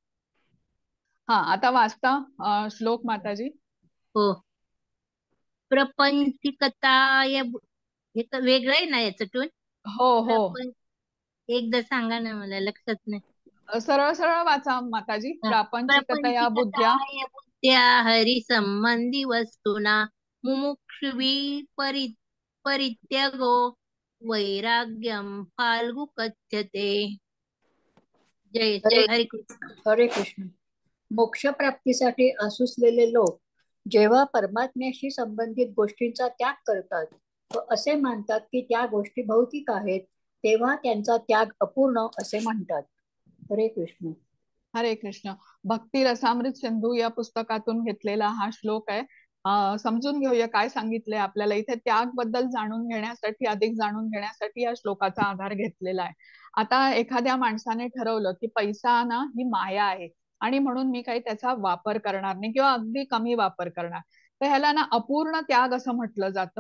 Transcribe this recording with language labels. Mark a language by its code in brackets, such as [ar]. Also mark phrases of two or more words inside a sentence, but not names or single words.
[mr] हा, आता वाचता श्लोक माताजी. हो. प्रपंचिकताय हे तर वेगळं आहे ना याच्यातून. हो हो, एकदा सांगा ना, मला लक्षात नाही. सरळ सरळ वाचा माताजी. [sa] प्रापंचिकतया बुद्ध्या प्रपंचिकताय बुद्ध्या हरिसंबंधी वस्तुना मुमुक्षुवी परित्यागो वैराग्यम फाल्गु कथ्यते. जय हरे हरे कृष्ण. हरे कृष्ण. [mr] मोक्षप्राप्तीसाठी असुसलेले लोक जेव्हा परमात्म्याशी संबंधित गोष्टींचा त्याग करतात व असे मानतात की त्या गोष्टी भौतिक आहेत, तेव्हा त्यांचा त्याग अपूर्ण असे म्हणतात. [sa] हरे कृष्ण. हरे कृष्ण. [mr] भक्ती रसामृत सिंधू या पुस्तकातून घेतलेला हा श्लोक आहे. समजून घेऊया काय सांगितलंय आपल्याला इथे. त्याग बद्दल जाणून घेण्यासाठी, अधिक जाणून घेण्यासाठी या श्लोकाचा आधार घेतलेला आहे. आता एखाद्या माणसाने ठरवलं की पैसा ना ही माया आहे आणि म्हणून मी काही त्याचा वापर करणार नाही किंवा अगदी कमी वापर करणार, तर ह्याला ना अपूर्ण त्याग असं म्हटलं जातं.